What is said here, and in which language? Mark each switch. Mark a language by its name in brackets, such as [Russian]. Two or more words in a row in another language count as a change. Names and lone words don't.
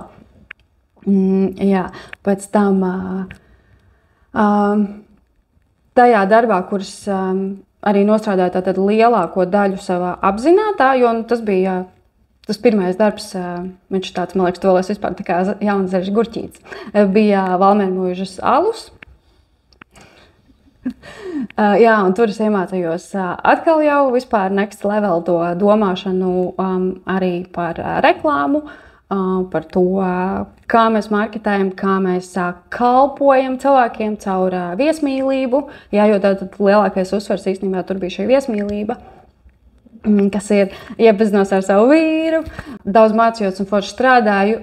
[Latvian] Jā, pēc tam tajā darbā, kuras arī nostrādāju tātad lielāko daļu savā apzinātā, jo tas bija tas pirmais darbs, viņš tāds, man liekas, tolēs vispār tā kā jaunzaļš gurķīts, bija Valmiermuižas alus. Jā, un tur es iemācījos atkal jau vispār [English] next level [Latvian] to domāšanu arī par reklāmu, par to, kā mēs marketējam, kā mēs kalpojam cilvēkiem caur viesmīlību. Jā, jo tad lielākais uzsvars īstenībā tur bija šī viesmīlība, kas ir iepazinos ar savu vīru, daudz mācījos un forši strādāju.